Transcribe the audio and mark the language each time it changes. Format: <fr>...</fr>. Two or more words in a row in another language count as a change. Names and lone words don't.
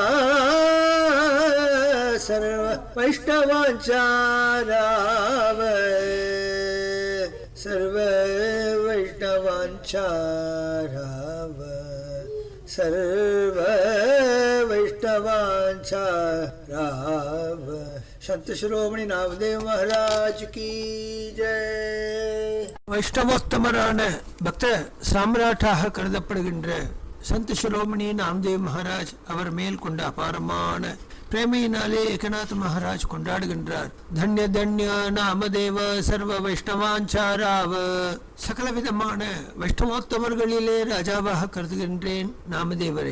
<mr>सर्व वैष्णवांचा राव सर्व वैष्णवांचा राव सर्व वैष्णवांचा राव संत शिरोमणि नामदेव महाराज की जय.</mr> <ta>வைஷ்ணவோத்தமரான பக்த சாம்ராட்டாக கருதப்படுகின்ற சந்த சிரோமணி நாமதேவ் மகாராஜ் அவர் மேல் கொண்ட அபாரமான பிரேமையினாலே ஏகநாத் மகாராஜ் கொண்டாடுகின்றார்.</ta> <mr>धन्य धन्य नामदेव सर्व वैष्णवांचा राव</mr> <ta>சகல விதமான வைஷ்ணவோத்தமர்களிலே ராஜாவாக கருதுகின்றேன் நாமதேவரை.</ta>